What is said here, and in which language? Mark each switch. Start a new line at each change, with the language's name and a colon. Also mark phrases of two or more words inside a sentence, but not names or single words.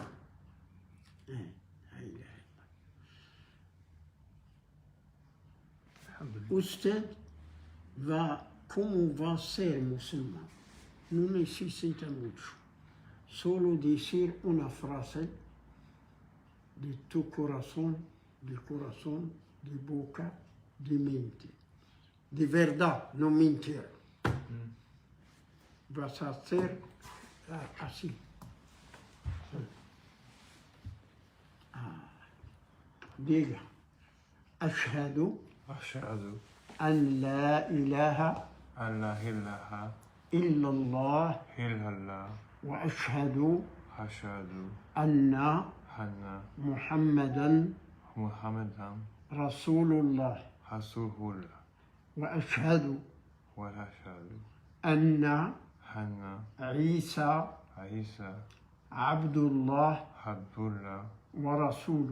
Spanish: Usted como va a ser musulmán, no necesita mucho, solo decir una frase de tu corazón, de boca, de mente. De verdad, no mentir. Vas a hacer así. Diga,
Arabic: أشهد أن لا إله إلا الله وأشهد أن محمدا رسول الله وأشهد أن عيسى عبد الله ورسوله.